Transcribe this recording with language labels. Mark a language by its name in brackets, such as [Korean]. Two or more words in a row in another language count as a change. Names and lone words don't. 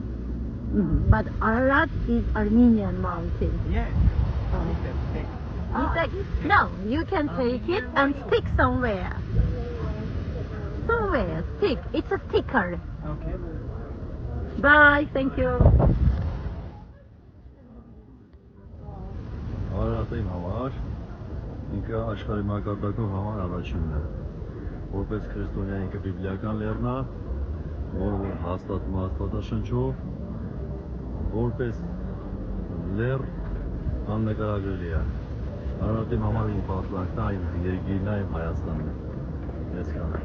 [English] But Ararat is Armenian mountain. Yes. Oh. You can take. You take it? No, you can take it and stick somewhere. Somewhere, stick. It's a sticker. Okay. Bye, thank you. [Armenian] Արարատի համար ինքը աշխարհի մակարդակով համար առաջինն է։ Որպես քրիստոնյա ինքը բիբլիական լեռն է, որը հաստատում է Աստվածաշնչով, որպես լեռ աննկարագրելի է։ Արարատի համար իմ պատվանքն այն երկիրն է, իմ Հայաստանն է։ Այսքանը։